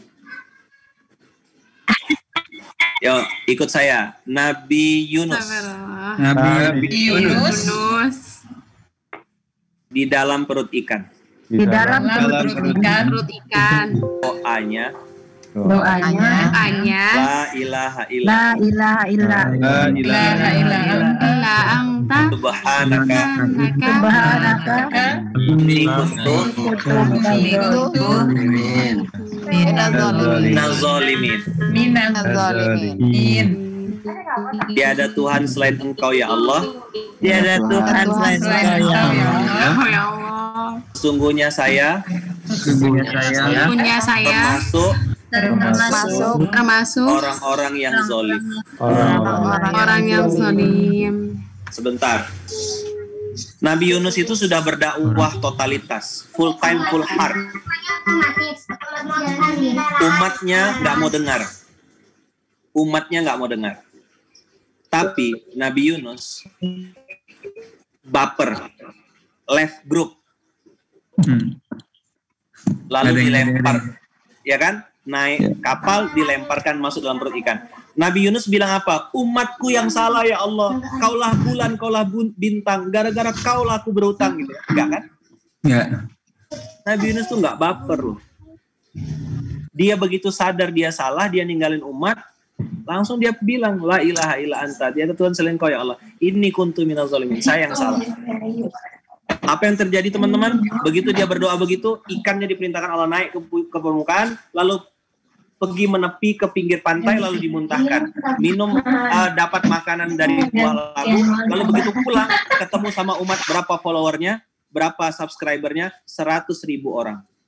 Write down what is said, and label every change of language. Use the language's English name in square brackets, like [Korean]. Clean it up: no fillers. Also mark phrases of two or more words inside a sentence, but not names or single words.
[Indonesian] Yo, ikut saya. Nabi Yunus Nabi Yunus. di dalam perut ikan. Di dalam Perut ikan. perut ikan. Doanya, doanya, Hanya [Arabic] لا إله إلا الله. لا إله إلا, لا إله إلا الله. لا أنت Subhanaka subhanaka, إني كنت من الظالمين. من الظالمين. [Indonesian] Tiada Tuhan selain Engkau [Arabic] يا الله. [Indonesian] Tiada Tuhan selain Selain Engkau, ya Engkau, ya Allah. Allah. Oh [Arabic] يا الله. [Indonesian] Sesungguhnya saya Punya saya termasuk orang-orang yang zolim. orang yang zalim. Sebentar. Nabi Yunus itu sudah berdakwah totalitas, [English] full time, full heart. [Indonesian] Umatnya nggak mau dengar. Tapi Nabi Yunus baper, [English] left group, [Indonesian] lalu dilempar, ya kan? Naik kapal, dilemparkan masuk dalam perut ikan. Nabi Yunus bilang apa? Umatku yang salah [Arabic] يا الله. [Indonesian] Kaulah bulan, kaulah bintang. Gara-gara kaulah aku berutang gitu. Enggak kan? Ya. Nabi Yunus tuh nggak baper loh. Dia begitu sadar dia salah, dia ninggalin umat, langsung dia bilang [Arabic] لا إله إلا أنت. [Indonesian] Dia ada Tuhan selain kau [Arabic] يا الله. إني كنت من الظالمين. [Indonesian] Saya yang salah. Apa yang terjadi teman-teman? Begitu dia berdoa begitu, ikannya diperintahkan Allah naik ke permukaan, lalu pergi menepi ke pinggir pantai, lalu dimuntahkan. Minum, dapat makanan dari buah labu, lalu begitu pulang, ketemu sama umat, berapa followernya, berapa subscribernya, 100.000 orang.